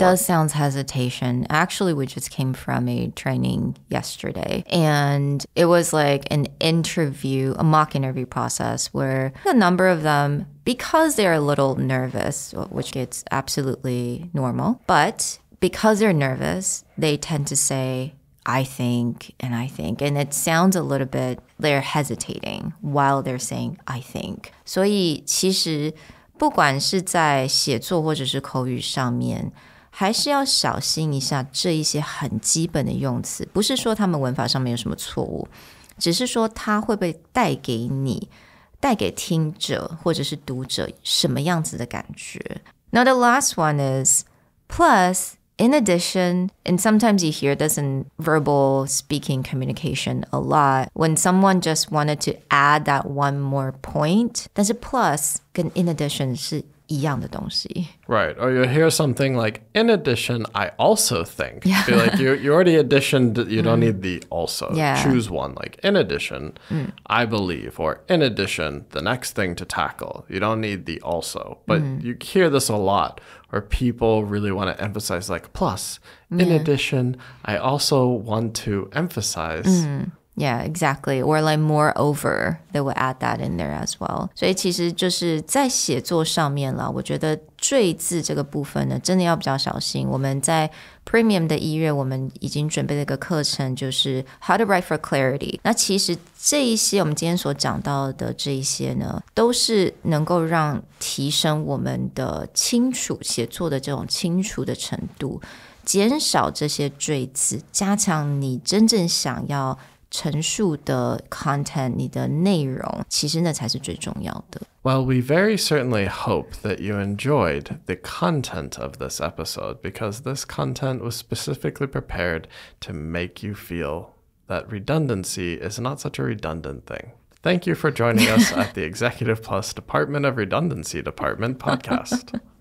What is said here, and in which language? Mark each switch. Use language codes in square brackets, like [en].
[en] It does sound hesitation. Actually, we just came from a training yesterday, and it was like an interview, a mock interview process where a number of them, because they're a little nervous, which is absolutely normal, but because they're nervous, they tend to say, I think, and it sounds a little bit, they're hesitating while they're saying, I think. [zh] 所以其实不管是在写作或者是口语上面，还是要小心一下这一些很基本的用词，不是说他们文法上面有什么错误，只是说它会不会带给你，带给听者或者是读者什么样子的感觉。 [en] Now the last one is plus. In addition, and sometimes you hear this in verbal speaking communication a lot, when someone just wanted to add that one more point, [zh] 但是 plus 跟 in addition 是一样的东西. [en] Right. Or you'll hear something like, in addition, I also think. Yeah. Be like, you already additioned, you don't need the also. Yeah. Choose one. Like, in addition, I believe. Or in addition, the next thing to tackle. You don't need the also. But you hear this a lot where people really want to emphasize like, plus, in addition, I also want to emphasize. Yeah, exactly. Or like moreover, they will add that in there as well. [zh] 所以其实就是在写作上面啦，我觉得赘字这个部分呢，真的要比较小心。我们在 Premium 的1月，我们已经准备了一个课程，就是 How to Write for Clarity。那其实这一些我们今天所讲到的这一些呢，都是能够让提升我们的清楚写作的这种清楚的程度，减少这些赘字，加强你真正想要陈述的 content， 你的内容，其实那才是最重要的。 [en] Well, we very certainly hope that you enjoyed the content of this episode because this content was specifically prepared to make you feel that redundancy is not such a redundant thing. Thank you for joining us at the Executive Plus Department of Redundancy Department podcast.